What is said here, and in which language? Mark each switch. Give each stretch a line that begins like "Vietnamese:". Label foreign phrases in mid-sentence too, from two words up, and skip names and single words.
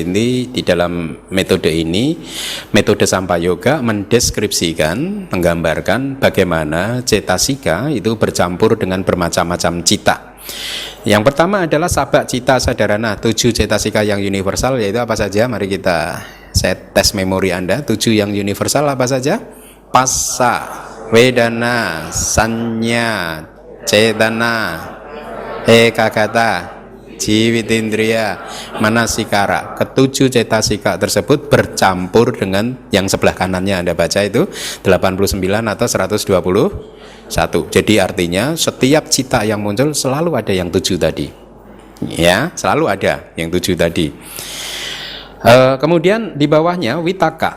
Indonesian: Ini di dalam metode ini, metode Sampayoga mendeskripsikan, menggambarkan bagaimana cetasika itu bercampur dengan bermacam-macam cita. Yang pertama adalah
Pali: sabak cita sadarana,
Indonesian: 7 cetasika yang universal, yaitu apa saja? Mari saya tes memori Anda. 7 yang universal apa saja?
Pali: Passa, wedana, sanya, cetana, ekagata, jiwitindriya, manasikara.
Indonesian: Ketujuh cetasika tersebut bercampur dengan yang sebelah kanannya Anda baca itu 89 atau 121. Jadi artinya setiap cita yang muncul selalu ada yang 7 tadi. Ya, selalu ada yang 7 tadi. Kemudian di bawahnya witaka.